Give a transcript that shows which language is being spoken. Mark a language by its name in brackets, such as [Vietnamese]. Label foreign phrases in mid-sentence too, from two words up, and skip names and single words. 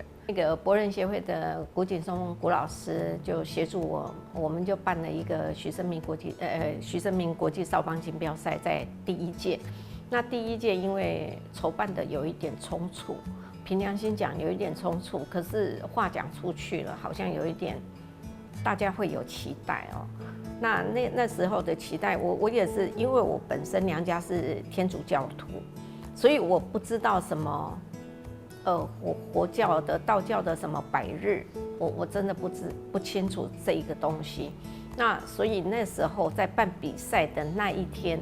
[Chinese] 那個博人協會的古景松古老師就協助我們就辦了一個徐生銘國際少棒錦標賽，在第1屆。那第1屆因為籌辦的有一點倉促。憑良心講，有一點衝突，可是話講出去了，好像有一點，大家會有期待哦。那時候的期待，我也是，因為我本身娘家是天主教徒，所以我不知道什麼，佛教的、道教的什麼百日，我真的不清楚這一個東西。那所以那時候在辦比賽的那一天。